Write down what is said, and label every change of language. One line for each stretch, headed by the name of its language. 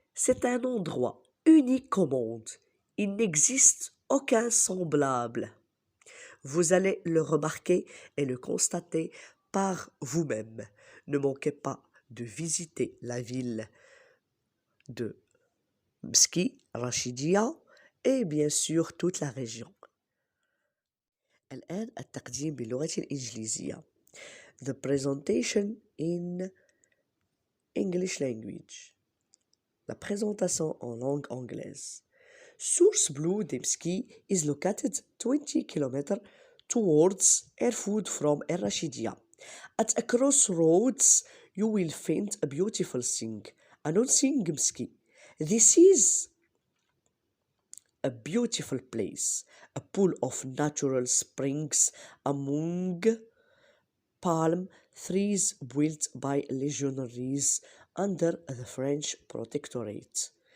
French: C'est un endroit unique au monde. Il n'existe aucun semblable. Vous allez le remarquer et le constater par vous-même. Ne manquez pas de visiter la ville de Mski, Rachidia et bien sûr toute la région.
Arabic: الآن التقديم باللغة الإنجليزية.
English: The presentation in English language.
French: La présentation en langue anglaise.
English: Source Blue de Mski is located 20 km towards Erfoud from El-Rachidia. At a crossroads, you will find a beautiful thing, announcing Mski. This is a beautiful place, a pool of natural springs among palm trees built by legionaries under the French protectorate.